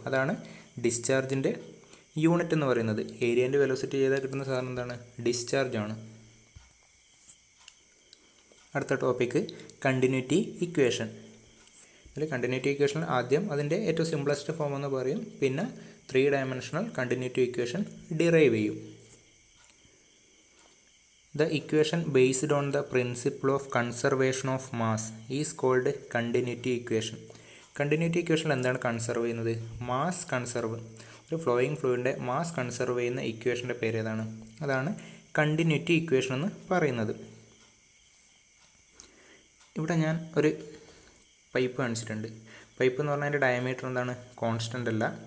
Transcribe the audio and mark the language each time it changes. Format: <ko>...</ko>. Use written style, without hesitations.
<ml>അതാണ് ഡിസ്ചാർജിൻ്റെ യൂണിറ്റ് എന്ന് പറയുന്നത്. ഏരിയൻ്റെ വെലോസിറ്റി ചെയ്താൽ കിട്ടുന്ന സാധനം എന്താണ്? ഡിസ്ചാർജ് ആണ്. അടുത്ത ടോപ്പിക്ക് കണ്ടിന്യൂറ്റി ഇക്വേഷൻ. അതിൽ കണ്ടിന്യൂറ്റി ഇക്വേഷൻ ആദ്യം അതിൻ്റെ ഏറ്റവും സിംപ്ലസ്റ്റ് ഫോം എന്ന് പറയും, പിന്നെ 3 ഡയമെൻഷണൽ കണ്ടിന്യൂറ്റി ഇക്വേഷൻ ഡിറൈവ് ചെയ്യും.</ml> <en>The equation based on the principle of conservation of mass is called continuity equation.</en> <ml>Continuity equation എന്താണ് കൺസർവ് ചെയ്യുന്നത്? Mass conserve. ഒരു ഫ്ലോയിങ് ഫ്ലൂയിഡിൻ്റെ മാസ് കൺസർവ് ചെയ്യുന്ന ഇക്വേഷൻ്റെ പേര് ഏതാണ്? അതാണ് കണ്ടിന്യൂറ്റി ഇക്വേഷൻ എന്ന് പറയുന്നത്. ഇവിടെ ഞാൻ ഒരു പൈപ്പ് കാണിച്ചിട്ടുണ്ട്. പൈപ്പ് എന്ന് പറഞ്ഞാൽ അതിൻ്റെ ഡയമീറ്റർ എന്താണ്? കോൺസ്റ്റൻ്റ് അല്ല.</ml>